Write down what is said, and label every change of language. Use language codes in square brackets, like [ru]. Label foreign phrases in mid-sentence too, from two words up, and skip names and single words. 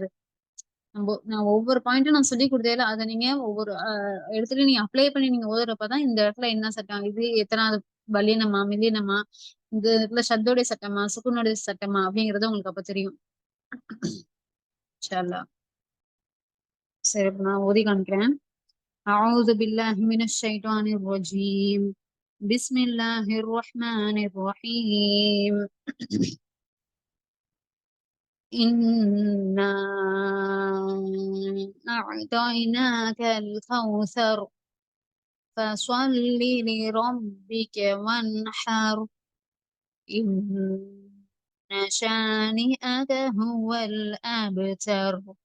[ta] நான் ஒவ்வொரு பாயிண்ட்டும் நான் சொல்லி கொடுத்தேல, அதை நீங்க ஒவ்வொரு இடத்துலயும் நீங்க அப்ளை பண்ணி நீங்க ஓதுறப்பதான் இந்த இடத்துல என்ன சட்டம், இது எத்தனாவது பல்லினமா மில்லினமா, இந்த இடத்துல ஷத்தோடைய சட்டமா சுக்குனுடைய சட்டமா அப்படிங்கறது உங்களுக்கு அப்ப தெரியும். [ar] إن شاء الله. [ta] சரி, இப்ப நான் ஓதி காமிக்கிறேன். [ar] أعوذ بالله من الشيطان الرجيم. بسم الله الرحمن الرحيم. إنا أعطيناك الكوثر فصل لربك وانحر إن شانئك هو الأبتر.